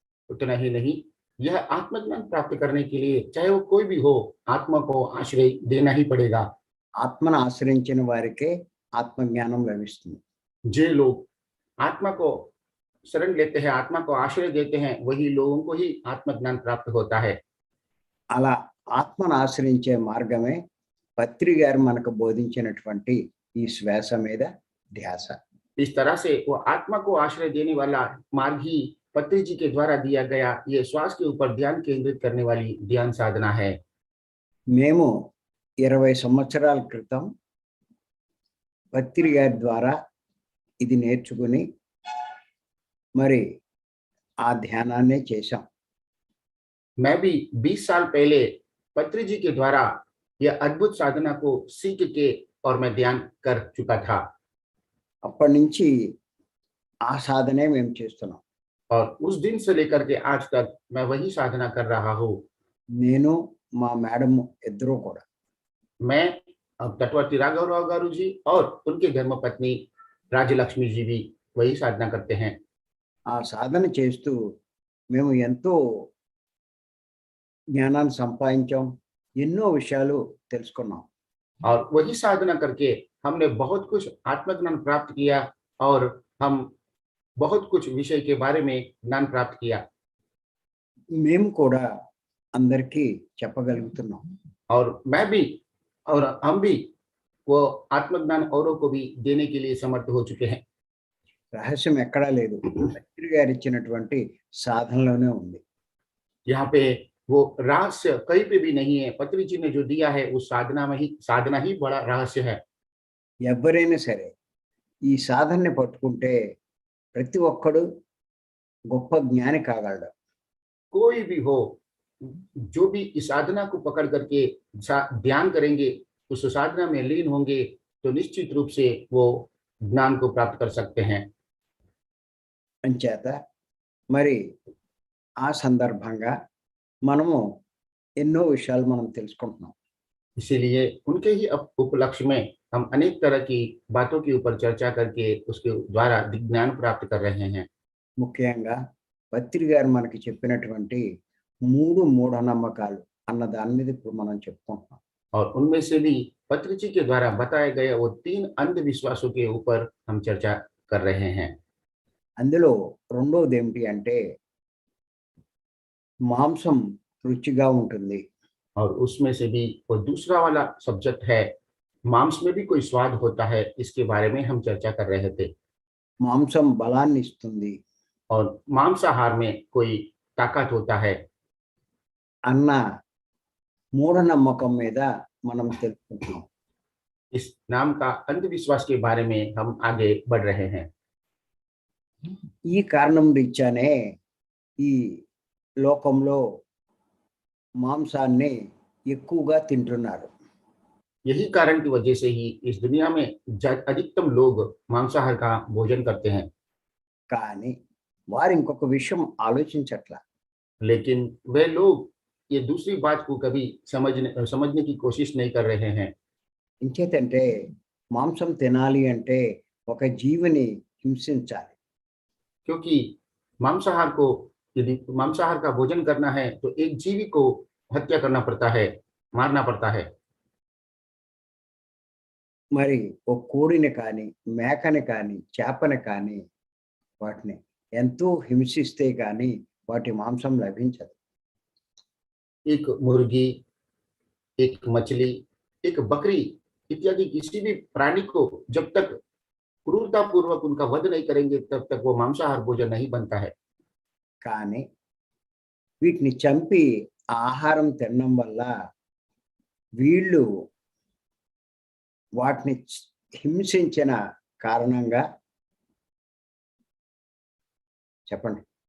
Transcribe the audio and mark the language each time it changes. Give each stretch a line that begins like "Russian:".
Hindi: उतना ही नहीं, यह आत्मज्ञान प्राप्त करने के लिए चाहे वो कोई भी हो, आत्मा को आश्रय देना ही पड़ेगा।
Telugu: ఆత్మను ఆశ్రయించిన వారికే ఆత్మజ్ఞానం లభిస్తుంది.
Hindi: जो लोग आत्मा को शरण लेते हैं, आत्मा को आश्रय देते हैं, वही लोगों को ही आत्मज्ञान प्राप्त होता है।
Telugu: అలా ఆత్మను ఆశ్రయించే మార్గమే పత్రి గారు మనకు బోధించినటువంటి ఈ శ్వాస మీద ధ్యాస.
Hindi: इस तरह से वो आत्मा को आश्रय देने वाला मार्ग ही पत्री जी के द्वारा दिया गया ये श्वास के ऊपर ध्यान केंद्रित करने वाली ध्यान साधना है।
Telugu: మేము 20 సంవత్సరాల క్రితం పత్రి గారి ద్వారా ఇది నేర్చుకుని మరి ఆ ధ్యానాన్నే చేశాం.
Hindi: मैं भी 20 साल पहले पत्री जी के द्वारा यह अद्भुत साधना को सीख के और मैं ध्यान कर चुका था।
Telugu: అప్పటి నుంచి ఆ సాధనే మేము చేస్తున్నాం.
Hindi: और उस दिन से लेकर के आज तक मैं वही साधना कर रहा हूँ।
Telugu: నేను, మా మేడం ఇద్దరూ కూడా
Hindi: मैं अब तटवर्ती राघव राव गारू जी और उनके धर्मपत्नी राजलक्ष्मी जी भी वही साधना करते हैं।
Telugu: ఆ సాధన చేస్తూ మేము ఎంతో జ్ఞానాన్ని సంపాదించాం, ఎన్నో విషయాలు తెలుసుకున్నాం.
Hindi: और वही साधना करके हमने बहुत कुछ आत्मज्ञान प्राप्त किया और हम बहुत कुछ विषय के बारे में ज्ञान प्राप्त किया।
Telugu: మేము కూడా అందరికీ చెప్పగలుగుతున్నాం.
Hindi: और मैं भी और हम भी वो आत्मज्ञान औरों को भी देने के लिए समर्थ हो चुके हैं।
Telugu: రహస్యం ఎక్కడా లేదు, పత్రి గారు ఇచ్చినటువంటి సాధనలోనే ఉంది.
Hindi: यहाँ पे वो रहस्य कहीं पे भी नहीं है, पत्री जी ने जो दिया है उस साधना ही बड़ा रहस्य है।
Telugu: ఎవరైనా సరే ఈ సాధనని పట్టుకుంటే ప్రతి ఒక్కడు గొప్ప జ్ఞాని కాగలడు.
Hindi: कोई भी हो, जो भी इस साधना को पकड़ करके ध्यान करेंगे, उस साधना में लीन होंगे, तो निश्चित रूप से वो ज्ञान को प्राप्त कर सकते हैं।
Telugu: అంచేత మరి ఆ సందర్భంగా మనము ఎన్నో విషయాలు మనం తెలుసుకుంటున్నాం.
Hindi: इसीलिए उनके ही उपलक्ष्य में हम अनेक तरह की बातों के ऊपर चर्चा करके उसके द्वारा ज्ञान प्राप्त कर रहे हैं।
Telugu: ముఖ్యంగా పత్రి గారు మనకి చెప్పినటువంటి 3 మూఢనమ్మకాలు అన్న దాని మీద ఇప్పుడు మనం చెప్పుకుంటున్నాం.
Hindi: और उनमें से भी पत्रिजी के द्वारा बताए गए वो 3 अंधविश्वासों के ऊपर हम चर्चा कर रहे हैं।
Telugu: అందులో రెండవది ఏమిటి అంటే మాంసం రుచిగా ఉంటుంది.
Hindi: और उसमें से भी वो दूसरा वाला सब्जेक्ट है, मांस में भी कोई स्वाद होता है, इसके बारे में हम चर्चा कर रहे थे।
Telugu: మాంసం బలాన్ని ఇస్తుంది
Hindi: और मांसाहार में कोई ताकत होता है
Telugu: అన్న మూఢనమ్మకం మీద మనం తెలుసుకుంటున్నాం.
Hindi: इस नाम का अंधविश्वास के बारे में हम आगे बढ़ रहे हैं।
Telugu: ఈ కారణం రీత్యానే ఈ లోకంలో మాంసాన్ని ఎక్కువగా తింటున్నారు.
Hindi: यही कारण की वजह से ही इस दुनिया में अधिकतम लोग मांसाहार का भोजन करते हैं।
Telugu: కానీ వారు ఇంకొక విషయం ఆలోచించట్లా.
Hindi: लेकिन वे लोग ये दूसरी बात को कभी समझने की कोशिश नहीं कर रहे हैं।
Telugu: ఇంచేతంటే మాంసం తినాలి అంటే ఒక జీవిని హింసించాలి.
Hindi: क्योंकि मांसाहार को यदि मांसाहार का भोजन करना है तो एक जीवी को हत्या करना पड़ता है, मारना पड़ता है।
Telugu: మరి ఒక కోడిని కానీ మేకని కానీ చేపని కానీ వాటిని ఎంతో హింసిస్తే కానీ వాటి మాంసం లభించదు.
Hindi: एक मुर्गी, एक मछली, एक बकरी इत्यादि किसी भी प्राणी को जब तक क्रूरता पूर्वक उनका वध नहीं करेंगे तब तक वो मांसाहार भोजन नहीं बनता है।
Telugu: కానీ వీటిని చంపి ఆహారం తినడం వల్ల వీళ్ళు వాటిని హింసించిన కారణంగా చెప్పండి.